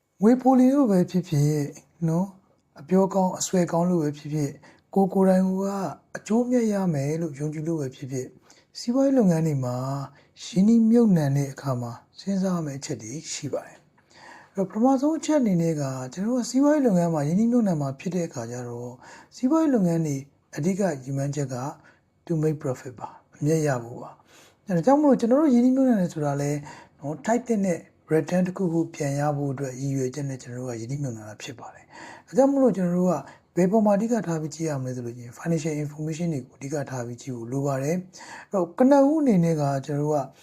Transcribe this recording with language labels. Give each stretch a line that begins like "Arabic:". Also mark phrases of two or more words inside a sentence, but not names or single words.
Burmese: ငွေပိုလီလို့ပဲဖြစ်ဖြစ်နော်အပြောကောင်းအဆွဲကောင်းလို့ပဲဖြစ်ဖြစ်ကိုယ်တိုင်ကအကျိုးမြတ်ရမယ်လို့ယုံကြည်လို့ပဲဖြစ်ဖြစ်စီးပွားရေးလုပ်ငန်းတွေမှာရင်းနှီးမြှုပ် နှံတဲ့အခါမှာစဉ်းစားရမယ့်အချက်တွေရှိပါတယ်။အဲ့တော့ပထမဆုံးအချက်အနေနဲ့ကကျွန်တော်တို့စီးပွားရေးလုပ်ငန်းမှာရင်းနှီးမြှုပ်နှံမှာဖြစ်တဲ့အခါကျတော့စီးပွားရေးလုပ်ငန်းတွေအဓိကရည်မှန်းချက်က
English: to make profit
Burmese: ပါအမြတ်ရဖို့ပါ။အဲဒါကြောင့်မို့ကျွန်တော်တို့ရင်းနှီးမြှုပ်နှံတယ်ဆိုတာလဲနော် tight တဲ့ return တစ်ခုခုပြန်ရဖို့အတွက်ရည်ရွယ်ချက်နဲ့ကျွန်တော်တို့ကရင်းနှီးမြှုပ်နှံတာဖြစ်ပါတယ်။ဒါကြောင့်မို့လို့ကျွန်တော်တို့ကဘယ်ပေါ်မှာအဓိကထားပြီးကြည့်ရမလဲဆိုလို့ချင်း
English: financial information
Burmese: တွေကိုအဓိကထားပြီးကြည့်ဖို့လိုပါတယ်။အဲ့တော့ကနဦးအနေနဲ့ကကျွန်တော်တို့က